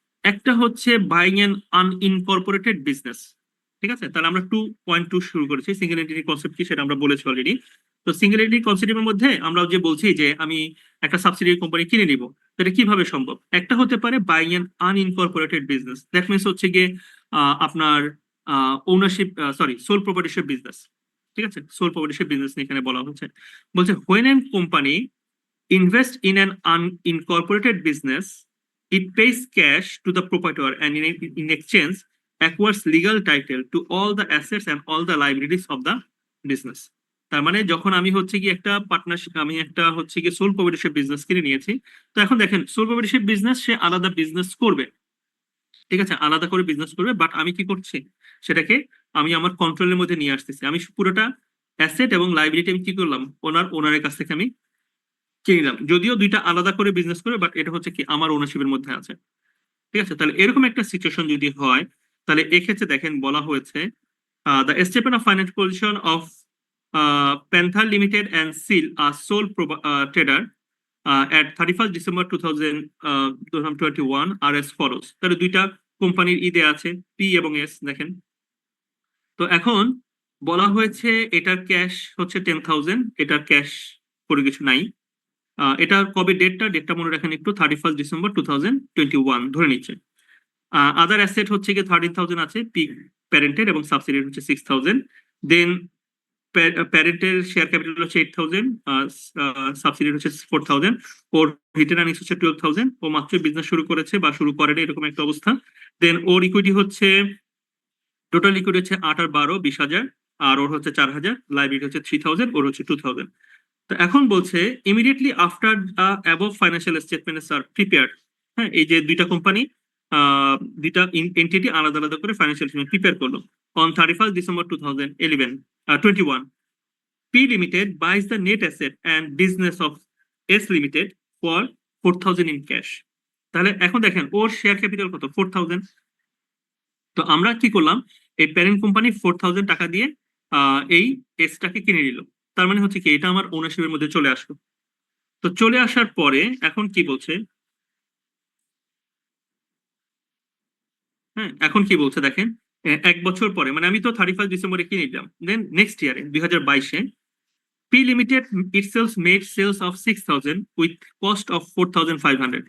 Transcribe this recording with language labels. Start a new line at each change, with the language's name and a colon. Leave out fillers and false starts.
Bangla: একটা হচ্ছে
English: Buying an unincorporated business.
Bangla: ঠিক আছে, তাহলে আমরা 2.2 শুরু করেছি, সিঙ্গেল এন্টিটি কনসেপ্ট কি সেটা আমরা বলেছি অলরেডি। তো সিঙ্গেল এন্টিটি কনসেপ্টের মধ্যে আমরা যে বলছি যে আমি একটা সাবসিডিয়ারি কোম্পানি কিনে নিব, এটা কিভাবে সম্ভব? একটা হতে পারে
English: buying an unincorporated business, that means
Bangla: হচ্ছে গিয়ে আপনার ওনারশিপ সোল প্রপার্টিশিপ বিজনেস। ঠিক আছে, সোল প্রপার্টিশিপ বিজনেস এখানে বলা হচ্ছে, বলছে
English: when an company invest in an unincorporated business it pays cash to the proprietor and in exchange acquires legal title to all the assets and all the liabilities of the business।
Bangla: তার মানে যখন আমি হচ্ছে কি একটা partnership, আমি একটা হচ্ছে কি সোল প্রপার্টিশিপ বিজনেস কিনে নিয়েছি, তো এখন দেখেন সোল প্রপার্টিশিপ বিজনেস সে আলাদা বিজনেস করবে, ঠিক আছে, আলাদা করে বিজনেস করবে, বাট আমি কি করছি সেটাকে আমি আমার কন্ট্রোলের মধ্যে নিয়ে আসতেছি, আমি পুরোটা অ্যাসেট এবং লাইবিলিটি আমি কি করলাম ওনারের কাছ থেকে আমি কিনে নিলাম, যদিও দুইটা আলাদা করে বিজনেস করে বাট এটা হচ্ছে কি আমার ওনারশিপের মধ্যে আছে। ঠিক আছে, তাহলে এরকম একটা সিচুয়েশন যদি হয় তাহলে এক্ষেত্রে দেখেন বলা হয়েছে
English: The statement of financial position of Panther Limited and Seal আর sole trader at 31st December 2021 are as follows.
Bangla: তাহলে দুইটা কোম্পানির দেয়া আছে পি এবং এস দেখেন। তো এখন বলা হয়েছে এটার ক্যাশ হচ্ছে 10,000, এটার ক্যাশ করে কিছু নাই। এটার কবে ডেটটা মনে রাখেন একটু, 31st December 2021 ধরে নিচ্ছে। আদার অ্যাসেট হচ্ছে গিয়ে 13,000 আছে পি প্যারেন্টের, এবং সাবসিডিয়ারি হচ্ছে 6,000। দেন প্যারেন্টের শেয়ার ক্যাপিটাল হচ্ছে 8,000, সাবসিডিয়ারি হচ্ছে 4,000, ওর রিটার্ন আর্নিংস হচ্ছে 12,000। ও মাত্র বিজনেস শুরু করেছে বা শুরু করেনি, এরকম একটা অবস্থা। দেন ওর ইকুইটি হচ্ছে, টোটাল ইকুইটি হচ্ছে 8 আর 12 20,000, আর ওর হচ্ছে 4,000, লাইবিলিটি হচ্ছে 3,000, ওর হচ্ছে 2,000। তো এখন বলছে
English: Immediately after above financial statements are prepared.
Bangla: হ্যাঁ, এই যে দুইটা কোম্পানি, দুইটা এন্টিটি আলাদা আলাদা করে ফাইন্যান্সিয়াল স্টেটমেন্ট প্রিপেয়ার করলো।
English: On 31st December 2021, P Limited buys the net asset and business of S Limited for 4,000 in cash.
Bangla: তাহলে এখন দেখেন ওর শেয়ার ক্যাপিটাল কত, 4,000। তো আমরা কি করলাম, এই প্যারেন্ট কোম্পানি 4,000 টাকা দিয়ে এই এসটাকে কিনে নিল। তার মানে হচ্ছে কি এটা আমার ওনারশিপের মধ্যে চলে আসলো। তো চলে আসার পরে এখন কি বলছে, হ্যাঁ এখন কি বলছে দেখেন, 1 বছর পরে, মানে আমি তো 31st ডিসেম্বরে কিনে নিলাম, দেন নেক্সট ইয়ারে 2022-এ
English: P Limited itself made sales of 6,000 with cost of 4,500।